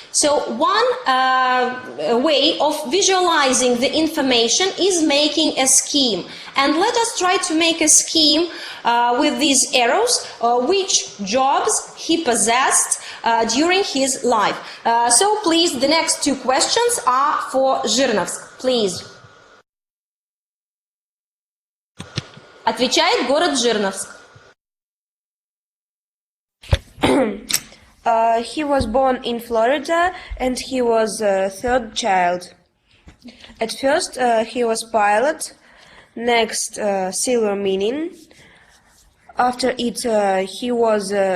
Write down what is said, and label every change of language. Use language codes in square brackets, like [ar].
[en] So one way of visualizing the information is making a scheme. And let us try to make a scheme with these arrows, which jobs he possessed during his life. So please, the next 2 questions are for Zhirnovsk. Please. [ru] Отвечает город Жирновск. [en] He was born in Florida, and he was a 3rd child. At first, he was pilot, next silver mining. After it, he was